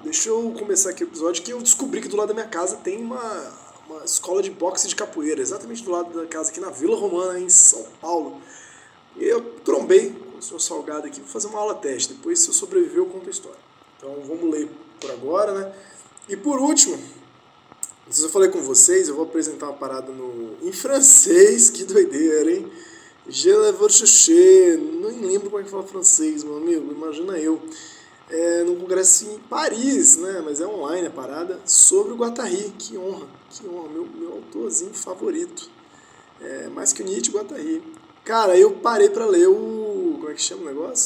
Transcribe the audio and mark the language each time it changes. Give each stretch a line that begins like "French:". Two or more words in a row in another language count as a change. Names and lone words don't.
Portuguese: Deixa eu começar aqui o episódio que eu descobri que do lado da minha casa tem uma escola de boxe e de capoeira, exatamente do lado da casa aqui na Vila Romana, em São Paulo. E eu trombei com o senhor Salgado aqui, vou fazer uma aula teste. Depois, se eu sobreviver, eu conto a história. Então vamos ler por agora, né? E por último, não sei se eu falei com vocês, eu vou apresentar uma parada em francês, que doideira, hein?
French: Je le veux chercher,
Portuguese: nem lembro como é que fala francês, meu amigo, imagina eu. Num congresso em Paris, né? Mas é online a parada, sobre o Guattari, que honra, meu autorzinho favorito. Mais que o Nietzsche, Guattari. Cara, eu parei pra ler como é que chama o negócio?